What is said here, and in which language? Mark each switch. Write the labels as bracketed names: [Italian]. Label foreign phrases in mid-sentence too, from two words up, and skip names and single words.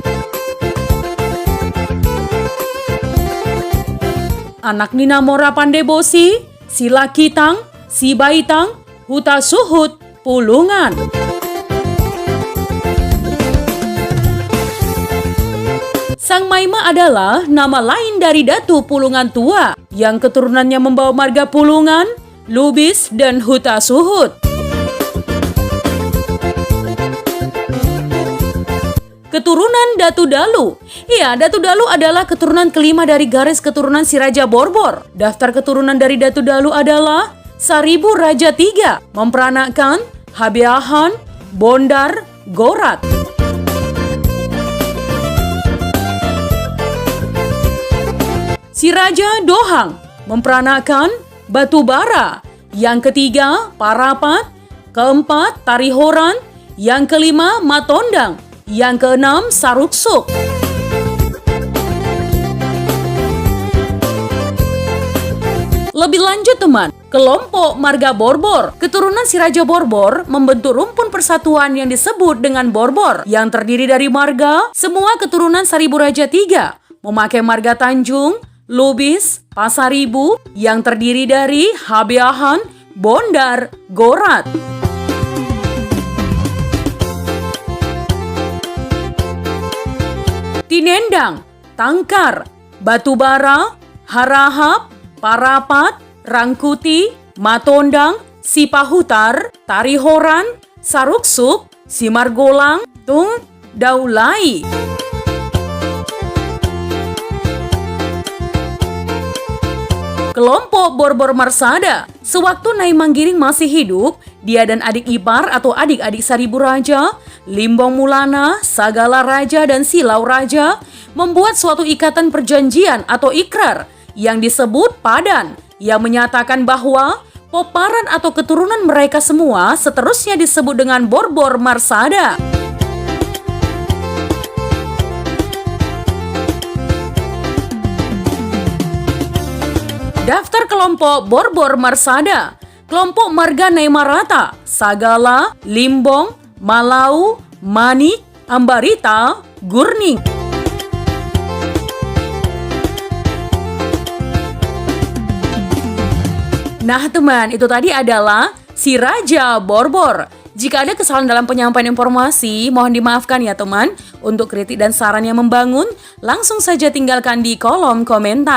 [Batak Toba] Anak ni [Indonesian] Namora Pandebosi, si Lakitang, si Baitang, Huta Suhut, Pulungan. Sang Maima adalah nama lain dari Datu Pulungan Tua yang keturunannya membawa marga Pulungan, Lubis, dan Huta Suhut. Keturunan Datu Dalu. Iya, Datu Dalu adalah keturunan kelima dari garis keturunan si Raja Borbor. Daftar keturunan dari Datu Dalu adalah Saribu Raja III, memperanakkan Habeahan, Bondar, Gorat. Si Raja Dohang, memperanakkan Batubara. Yang ketiga, Parapat. Keempat, Tarihoran. Yang kelima, Matondang. Yang keenam, Saruksuk. Lebih lanjut teman, kelompok marga Borbor. Keturunan si Raja Borbor membentuk rumpun persatuan yang disebut dengan Borbor, yang terdiri dari marga semua keturunan Saribu Raja III, memakai marga Tanjung, Lubis, Pasaribu, yang terdiri dari Habeahan, Bondar, Gorat. Tinendang, Tangkar, Batubara, Harahap, Parapat, Rangkuti, Matondang, Sipahutar, Tarihoran, Saruksuk, Simargolang, Tung, Daulai. Kelompok Borbor Marsada. Sewaktu Nyai Manggiring masih hidup, dia dan adik ipar atau adik-adik Saribu Raja, Limbong Mulana, Sagala Raja, dan Silau Raja membuat suatu ikatan perjanjian atau ikrar yang disebut Padan, yang menyatakan bahwa Poparan atau keturunan mereka semua seterusnya disebut dengan Borbor Marsada. Daftar kelompok Borbor Marsada. Kelompok marga Naimarata, Sagala, Limbong, Malau, Manik, Ambarita, Gurning. Nah teman, itu tadi adalah si Raja Borbor. Jika ada kesalahan dalam penyampaian informasi, mohon dimaafkan ya teman. Untuk kritik dan saran yang membangun, langsung saja tinggalkan di kolom komentar.